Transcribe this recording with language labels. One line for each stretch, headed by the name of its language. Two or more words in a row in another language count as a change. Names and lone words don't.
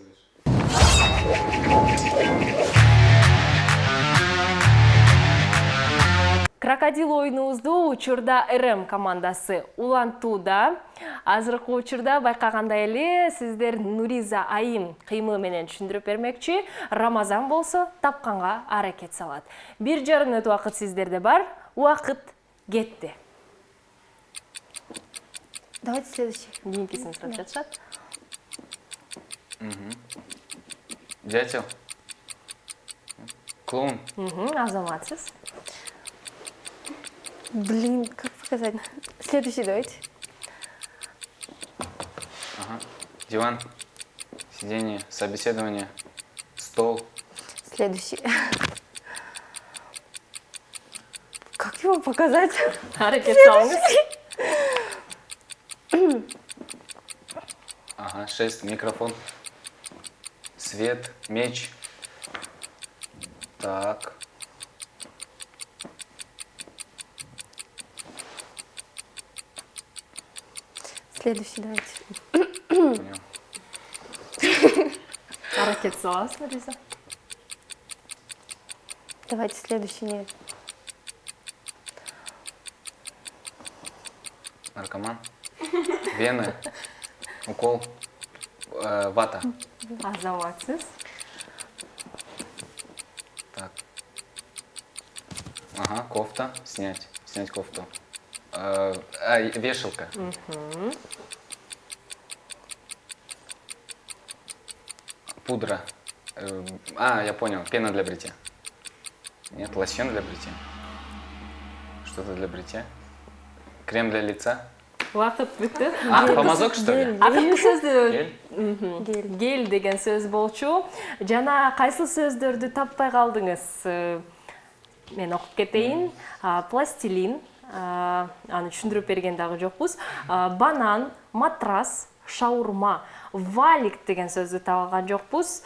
Kyrgyz: Крокодил оюнубузду учурда RM командасы улантууда. Азыркы учурда байкагандай эле сиздер Нуриза айым кыймыл менен түшүндүрүп бермекчи. Рамазан болсо тапканга аракет салат. 1,5 мүнөт убакыт сиздерде бар. Убакыт кетти.
Russian: Давайте следующий.
Kyrgyz: Кийинкисин сурап жатышат.
Russian: Дятел. Клоун.
Kyrgyz: Азаматсыз.
Russian: Блин, как показать? Следующий давайте. Ага. Диван. Сиденье. Собеседование. Стол. Следующий. Как его показать?
Kyrgyz: Аракет салыңыз.
Russian: Ага. 6. Микрофон. Свет. Меч. Так. Следующий давайте. Понял.
Kyrgyz: Аракет саласыз, Нуриза.
Russian: Давайте следующий нет. Наркоман. Вены. Укол. Вата.
Kyrgyz: Азаматсыз.
Russian: Так. Ага. Кофта. Снять. Снять кофту. Вешалка. Пудра. Я понял. Пена для бритья. Нет, лосьон для бритья. Что-то для бритья. Крем для лица.
Kyrgyz: Убакыт бүттү.
Russian: Помазок, что ли?
Kyrgyz: Акыркы сөздү
Russian: Гель?
Kyrgyz: гель деген сөз болчу. Жана кайсыл сөздөрдү таппай калдыңыз? Мен окуп кетейин. Пластилин, аны түшүндүрүп берген дагы жокпуз. Банан, матрас, шаурма, валик деген сөздү табылган жокпуз.